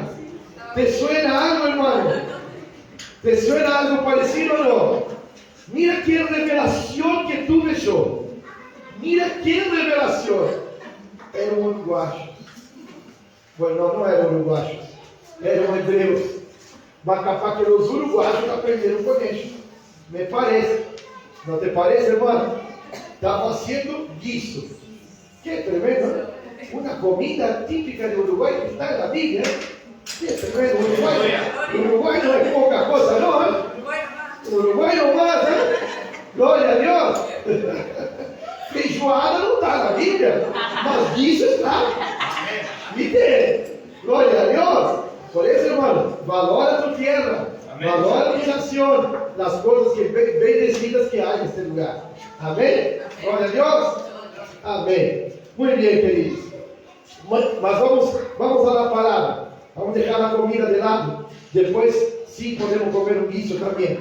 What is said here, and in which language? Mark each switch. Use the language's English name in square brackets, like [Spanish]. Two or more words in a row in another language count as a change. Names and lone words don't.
[Spanish] ¿Te suena algo, hermano? ¿Te suena algo parecido o no? Mira qué revelación que tuve yo. Mira qué revelación. Eran uruguayos. Bueno, no eran uruguayos, eran hebreos. [Portuguese] Mas capaz que os uruguaios aprenderam com eles. Me parece. Não te parece, hermano? [Spanish] Estava haciendo guiso. Que tremendo, ¿no? Una comida típica de Uruguay que está en la Biblia. Que tremendo. Uruguay no es poca cosa, ¿no? Uruguay no más, [Portuguese] ¿eh? Glória a Deus. Feijoada não está na Bíblia, mas guiso está. ¿Viste? Glória a Deus. [Spanish] Por eso, hermano, valora tu tierra. Amén. Valora tu nación, las cosas que bendecidas que hay en este lugar. Amén. Gloria a Dios. Amén. Muy bien, queridos. Mas vamos a la palabra. Vamos a dejar la comida de lado. Después sí podemos comer un guiso también.